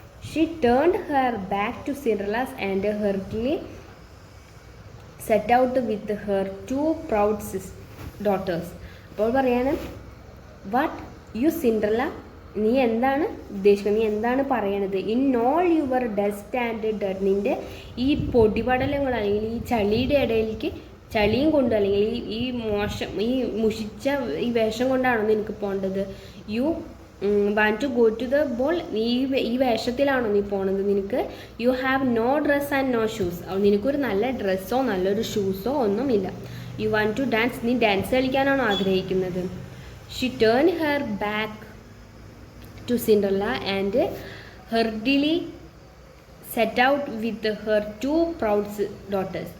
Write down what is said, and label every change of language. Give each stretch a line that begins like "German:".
English: She turned her back to Cinderella and hurriedly set out with her two proud daughters.
Malayalam: അപ്പോൾ പറയാണ്,
English: what you Cinderella,
Malayalam: നീ എന്താണ് ഉദ്ദേശിക്കുന്നത്, നീ എന്താണ് പറയണത്?
English: in all your dust and dirt,
Malayalam: നിൻ്റെ ഈ പൊടിപടലങ്ങൾ അല്ലെങ്കിൽ ഈ ചളിയുടെ ഇടയിലേക്ക് ചളിയും കൊണ്ട് അല്ലെങ്കിൽ ഈ മുഷിച്ച ഈ വേഷം കൊണ്ടാണോ നിനക്ക് പോകേണ്ടത്?
English: you want to go to the ball,
Malayalam: നീ ഈ വേഷത്തിലാണോ നീ പോണത്? നിനക്ക്
English: you have no dress and no shoes,
Malayalam: നിനക്കൊരു നല്ല ഡ്രസ്സോ നല്ലൊരു ഷൂസോ ഒന്നുമില്ല.
English: you want to dance,
Malayalam: നീ ഡാൻസ് കളിക്കാനാണോ ആഗ്രഹിക്കുന്നത്?
English: She turn her back to Cinderella and hurriedly set out with her two proud daughters.